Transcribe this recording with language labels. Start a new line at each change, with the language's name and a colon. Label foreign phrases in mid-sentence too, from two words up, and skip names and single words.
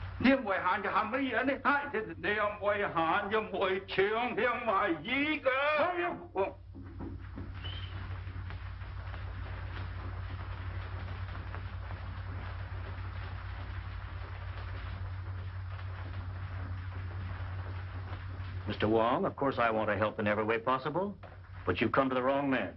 Cantonese: 因為限就限乜嘢呢？你又唔會限，又唔會搶，又唔係依個。
English: Mr. Wong, of course I want to help in every way possible, but you've come to the wrong man.